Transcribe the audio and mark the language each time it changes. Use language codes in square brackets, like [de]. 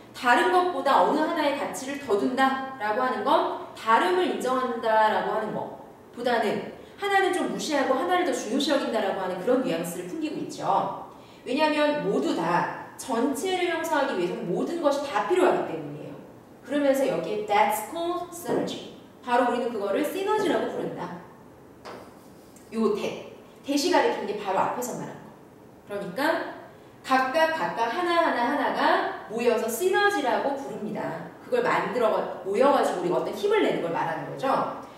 [ko] 다른 것보다 어느 하나의 가치를 더 둔다라고 하는 건 다름을 인정한다라고 하는 것보다는 하나는 좀 무시하고 하나를 더 중요시 여긴다라고 하는 그런 뉘앙스를 풍기고 있죠. 왜냐하면 모두 다 전체를 형성하기 위해서는 모든 것이 다 필요하기 때문이에요. 그러면서 여기에 [en] that's called synergy. [ko] 바로 우리는 그거를 시너지라고 부른다. 요 대시 가리키는 게 바로 앞에서 말한 거. 그러니까 각각 하나가 모여서 시너지라고 부릅니다. 그걸 모여가지고 우리가 어떤 힘을 내는 걸 말하는 거죠.